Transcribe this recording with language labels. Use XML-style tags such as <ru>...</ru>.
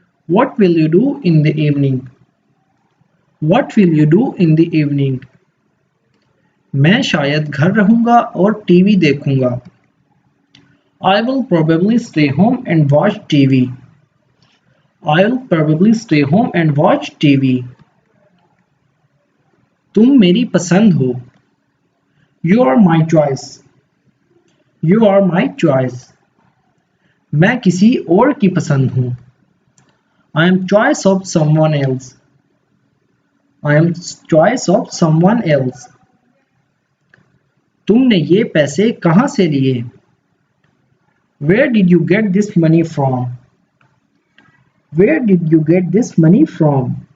<en>What will you do in the evening? What will you do in the evening?</en> <hi>मैं शायद घर रहूंगा और टीवी देखूंगा।</hi> <en>I will probably stay home and watch TV. I'll probably stay home and watch TV.</en> <hi>तुम मेरी पसंद हो।</hi> <en>You are my choice. You are my choice.</en> <hi>मैं किसी और की पसंद हूँ।</hi> <en>I am choice of someone else. I am choice of someone else.</en> <hi>तुमने ये पैसे कहाँ से लिए?</hi> <en>Where did you get this money from? Where did you get this money from?</en>